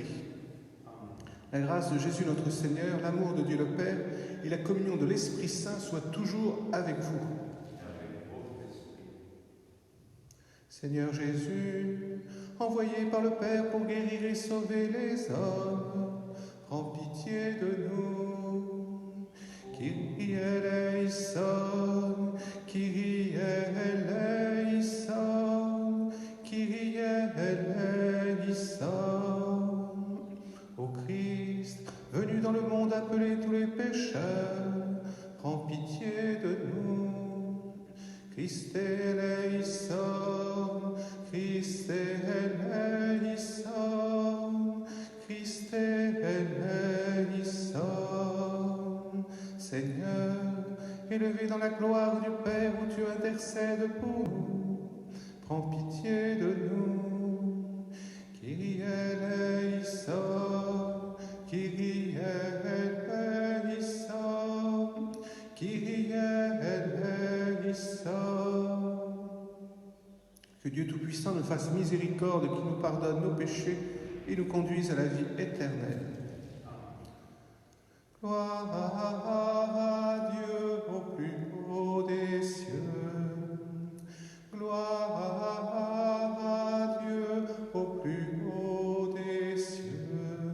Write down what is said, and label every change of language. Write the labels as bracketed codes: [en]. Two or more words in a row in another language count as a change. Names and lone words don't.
[fr] La grâce de Jésus notre Seigneur, l'amour de Dieu le Père et la communion de l'Esprit Saint soient toujours avec vous. Seigneur Jésus, envoyé par le Père pour guérir et sauver les hommes, prends pitié de nous. [el] Kyrie eleison, Kyrie eleison, Kyrie eleison. [fr] Ô Christ, venu dans le monde appeler tous les pécheurs, prends pitié de nous. [el] Christ eleison, Christ eleison, Christ eleison. [fr] Seigneur, élevé dans la gloire du Père où tu intercèdes pour nous, prends pitié de nous. [el] Kyrie eleison, Kyrie eleison, Kyrie eleison. [fr] Que Dieu Tout-Puissant nous fasse miséricorde, qui nous pardonne nos péchés et nous conduise à la vie éternelle. Gloire à Dieu au plus haut des cieux. Gloire à Dieu au plus haut des cieux.